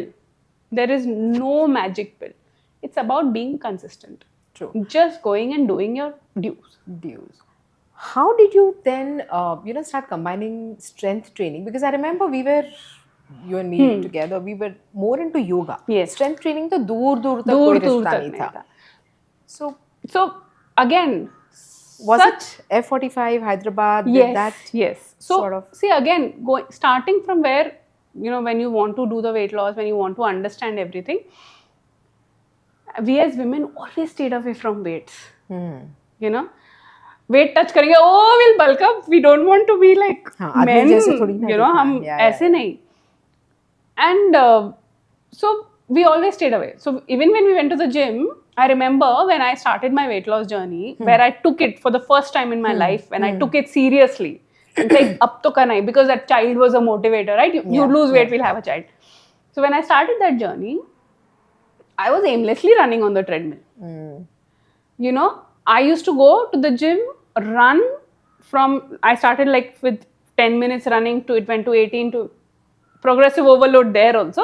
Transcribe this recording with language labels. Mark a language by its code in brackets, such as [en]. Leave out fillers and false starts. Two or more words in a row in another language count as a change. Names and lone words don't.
[en] There is no magic pill. It's about being consistent. True. Just going and doing your dues. How did you then, start combining strength training? Because I remember you and me together, we were more into yoga. Yes. Strength training [hi] तो दूर तक कोई रिश्ता नहीं था. [en] So again, was it F45 Hyderabad? Yes. So see, again, starting from where, when you want to do the weight loss, when you want to understand everything, we as women always stayed away from weights. Weight touch करेंगे, we'll bulk up. We don't want to be like men. [hi] हम ऐसे नहीं. [en] And so we always stayed away. So even when we went to the gym, I remember when I started my weight loss journey, where I took it for the first time in my life, when I took it seriously. It's like, [hi] अब तो करना है, [en] because that child was a motivator, right? You lose weight, we'll have a child. So when I started that journey, I was aimlessly running on the treadmill. I used to go to the gym, run I started like with 10 minutes running to it went to 18 to progressive overload there also.